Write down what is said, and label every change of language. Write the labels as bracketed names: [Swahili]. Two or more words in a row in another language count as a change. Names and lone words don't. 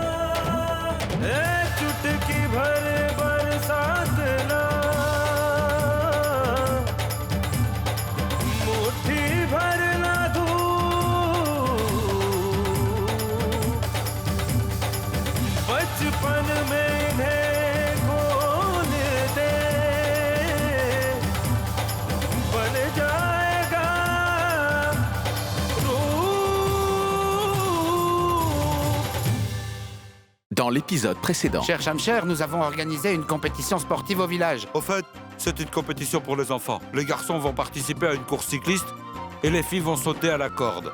[Hindi] चुटकी भर बरसात ना, मुट्ठी भर ना धूप, बचपन में इन्हें खोल दे, बन जाएगा [French] Dans l'épisode précédent, Cher Shamcher, nous avons organisé une compétition sportive au village. Au fait, c'est une compétition pour les enfants. Les garçons vont participer à une course cycliste et les filles vont sauter à la corde.